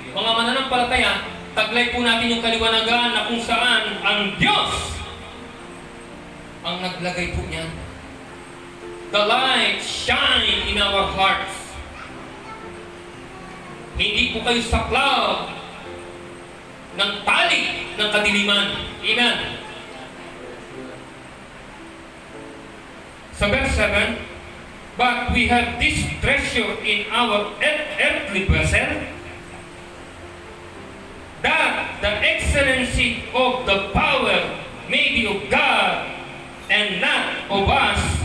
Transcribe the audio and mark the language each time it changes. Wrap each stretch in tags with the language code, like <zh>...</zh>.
<tl>Mga mananampalataya, taglay po natin yung kaliwanagan na kung saan ang Diyos ang naglagay po niyan.</tl> <en>The light shine in our hearts.</en> <tl>Hindi po kayo saklaw ng tali ng kadiliman. Amen. Sa verse 7,</tl> <en>but we have this treasure in our earthly vessel, that the excellency of the power may be of God and not of us.</en>